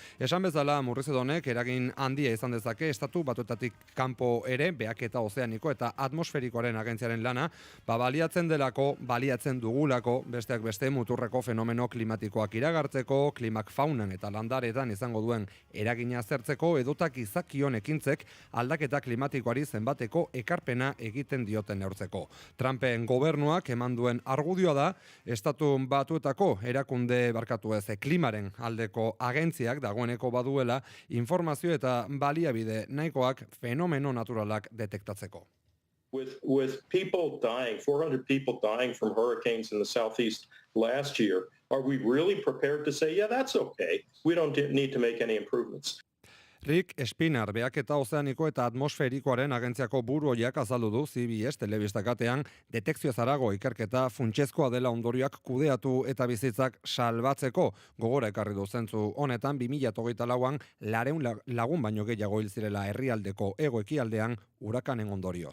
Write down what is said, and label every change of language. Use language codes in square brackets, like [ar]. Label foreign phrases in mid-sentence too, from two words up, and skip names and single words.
[eu] Esan bezala murrizedonek eragin handia izan dezake Estatu Batuetatik kanpo ere behaketa ozeaniko eta atmosferikoaren agentziaren lana, baliatzen dugulako besteak beste muturreko fenomeno klimatikoak iragartzeko, klimak faunan eta landaretan izango duen eragina aztertzeko, edotak izakion ekintzek aldaketa klimatikoari zenbateko ekarpena egiten dioten neurtzeko. Trumpen gobernuak eman duen argudioa da, Estatu Batuetako erakunde klimaren aldeko agentziak dagoeneko baduela informazio eta baliabide nahikoak fenomeno naturalak detektatzeko. [en] With people dying, 400 people dying from hurricanes in the southeast last year, are we really prepared to say, yeah, that's okay, we don't need to make any improvements? [eu] Rick Spinar, behaketa ozeaniko eta atmosferikoaren agentziako buruoiak azaldu du CBS telebistakatean detekzio zarago ikerketa funtsezkoa dela ondorioak kudeatu eta bizitzak salbatzeko. Gogora ekarri du zentzu honetan 2024an 400 lagun baino gehiago hil zirela herrialdeko hego-ekialdean urakanen ondorioz.